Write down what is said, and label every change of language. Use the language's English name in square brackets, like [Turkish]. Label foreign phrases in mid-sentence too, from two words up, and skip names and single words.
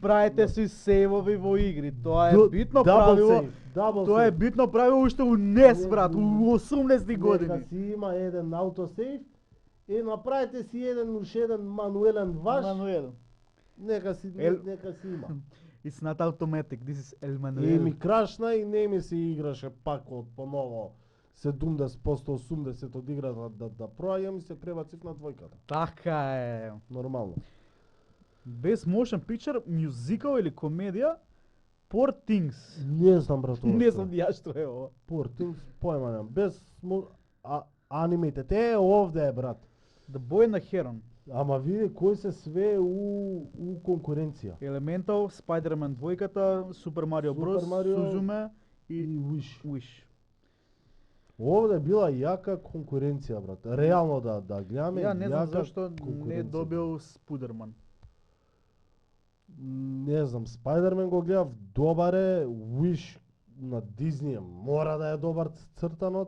[Macedonian] правите си сейвови во игри. Тоа е Ду- битно дабл правило. сейф, дабл Тоа е сейф. битно правило уште у НЕС, Не, брат, у 80-ти години. Нека си има еден аутосейф и направите си уште еден мануелен ваш, Мануел. нека си има. [English] It's not automatic, this is El [Macedonian] И Manuel. ми крашна и не ми се играше пак од поново 70%, 80% од играта да проаѓам и се пребацив на двојката. Така е. Нормално. Без [English] motion picture, [Macedonian] мюзикал или комедија, Poor Things. Не знам брат. ова Не што знам е. ја што е ова. Poor Things, појма немам. Без анимејте, те овде е брат. The Boy and the Heron. Ама види кој се све у конкуренција. Elemental, Spider-Man 2-ката, Super Mario Super Bros, Mario Suzume И и Wish. Wish. Овде била јака конкуренција брат. Реално да гледаме. Ја не знам јака зашто не конкуренција. добил Спудерман. Не знам, Spider-Man го гледав, добар е, Wish на Disney мора да е добар цртанот.